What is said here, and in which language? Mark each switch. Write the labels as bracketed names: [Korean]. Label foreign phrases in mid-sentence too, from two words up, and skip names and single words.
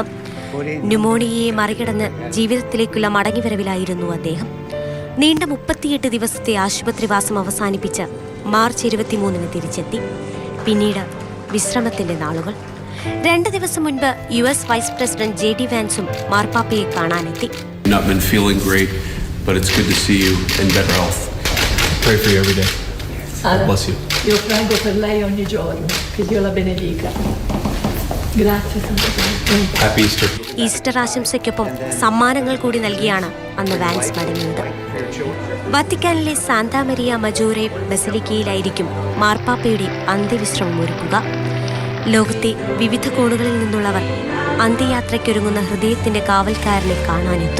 [Malayalam] ന്യൂമോണിയയെ മറികടന്ന് ജീവിതത്തിലേക്കുള്ള മടങ്ങിവരവിലായിരുന്നു അദ്ദേഹം. നീണ്ട 38 ദിവസത്തെ ആശുപത്രിവാസം അവസാനിപ്പിച്ച് മാർച്ച് 23 തിരിച്ചെത്തി. പിന്നീട് വിശ്രമത്തിന്റെ നാളുകൾ. 2 ദിവസം മുൻപ് US വൈസ് പ്രസിഡന്റ് JD വാൻസും മാർപ്പാപ്പയെ കാണാനെത്തി. [English] Not been feeling great, but it's good to see you in better health. Pray for you every day. Bless you. [Italian] Io prego per lei ogni giorno, che Dio la benedica. Grazie Santo Padre. [English] Happy Easter. [Malayalam] ഈസ്റ്റർ ആശംസയ്ക്കൊപ്പം സമ്മാനങ്ങൾ കൂടി നൽകിയാണ് അന്ന് വാൻസ് മടങ്ങിയത്. വത്തിക്കാനിലെ സാന്താ മരിയ മജോറെ ബസലിക്കയിലായിരിക്കും മാർപ്പാപ്പയുടെ അന്ത്യവിശ്രമം ഒരുക്കുക. ലോകത്തെ വിവിധ കോണുകളിൽ നിന്നുള്ളവർ അന്ത്യയാത്രയ്ക്കൊരുങ്ങുന്ന ഹൃദയത്തിന്റെ കാവൽക്കാരനെ കാണാനെത്തും.